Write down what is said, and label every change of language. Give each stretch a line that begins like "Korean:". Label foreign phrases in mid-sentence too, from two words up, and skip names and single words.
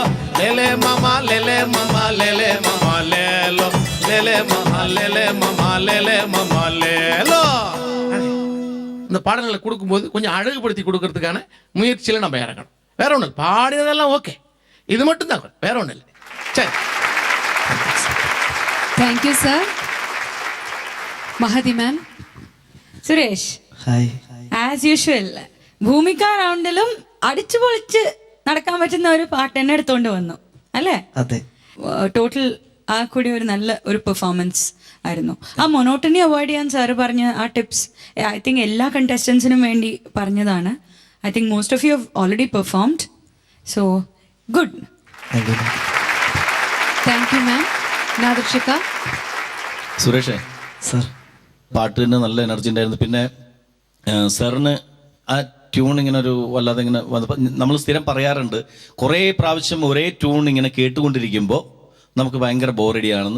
Tamil: லேலே மாமா லேலே மாமா லேலே மாமா லேலோ லேலே மாமா லேலே மாமா லேலே மாமா லேலோ. இந்த பாடல்களை கொடுக்கும்போது கொஞ்சம் அழகுபடுத்தி கொடுக்கறதுக்கான முயற்சியில் நம்ம இறங்கணும். வேற ஒன்று இல்லை, பாடினதெல்லாம் ஓகே, இது மட்டும் தான், வேற ஒன்றும் இல்லை. சரி,
English: Thank you sir. Mahathi ma'am.
Malayalam: സുരേഷ്, ഹായ്.
English: as usual
Malayalam: ഭൂമിക റൗണ്ടിലും അടിച്ചു പൊളിച്ച് നടക്കാൻ പറ്റുന്ന ഒരു പാട്ട് തന്നെ എടുത്തോണ്ട് വന്നു അല്ലേ? അതെ, ടോട്ടൽ ആ കൂടി ഒരു നല്ല ഒരു പെർഫോമൻസ് ആയിരുന്നു. ആ
English: monotony avoid
Malayalam: ചെയ്യാൻ സാറ് പറഞ്ഞ ആ ടിപ്സ്
English: I think
Malayalam: എല്ലാ കണ്ടസ്റ്റൻസിനും വേണ്ടി പറഞ്ഞതാണ്.
English: I think most of you have already performed, so good. Thank you. Thank you ma'am. Nadarshika.
Malayalam: സുരേഷേ, സർ, പാട്ടിന് നല്ല എനർജി ഉണ്ടായിരുന്നു. പിന്നെ സാറിന് ആ ട്യൂൺ ഇങ്ങനെ ഒരു വല്ലാതെ ഇങ്ങനെ വന്നപ്പോൾ നമ്മൾ സ്ഥിരം പറയാറുണ്ട്, കുറേ പ്രാവശ്യം ഒരേ ട്യൂൺ ഇങ്ങനെ കേട്ടുകൊണ്ടിരിക്കുമ്പോൾ നമുക്ക് ഭയങ്കര ബോറടിയാണെന്ന്.